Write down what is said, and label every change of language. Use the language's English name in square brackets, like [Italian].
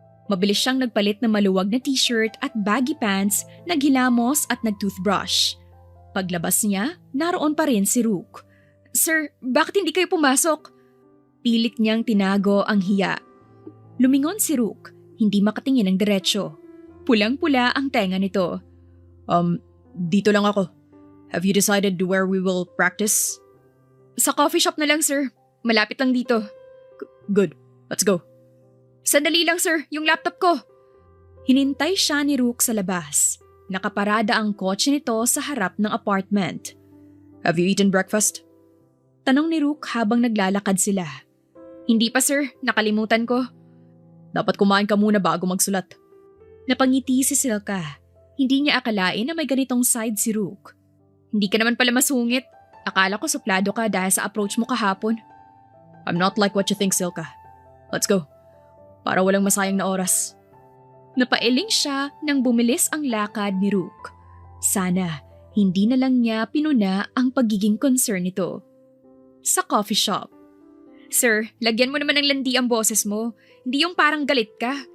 [Filipino] Mabilis siyang nagpalit ng maluwag na t-shirt at baggy pants, naghilamos at nagtoothbrush. Paglabas niya, naroon pa rin si Rook. Sir, bakit hindi kayo pumasok? Pilit niyang tinago ang hiya. Lumingon si Rook, hindi makatingin ng diretsyo. Pulang-pula ang tenga nito. Dito lang ako. [English] Have you decided where we will practice? [Filipino] Sa coffee shop na lang, sir. Malapit lang dito. [English] Good. Let's go. [Filipino] Sandali lang, sir. Yung laptop ko. Hinintay siya ni Rook sa labas. Nakaparada ang kotse nito sa harap ng apartment. [English] Have you eaten breakfast? [Filipino] Tanong ni Rook habang naglalakad sila. Hindi pa, sir. Nakalimutan ko. Dapat kumain ka muna bago magsulat. Napangiti si Silka. Hindi niya akalain na may ganitong side si Rook. Hindi ka naman pala masungit. Akala ko suplado ka dahil sa approach mo kahapon. [English] I'm not like what you think, Silka. Let's go. [Filipino] Para walang masayang na oras. Napailing siya nang bumilis ang lakad ni Rook. Sana hindi na lang niya pinuna ang pagiging concern nito. Sa coffee shop. Sir, lagyan mo naman ng landi ang boses mo. Hindi yung parang galit ka.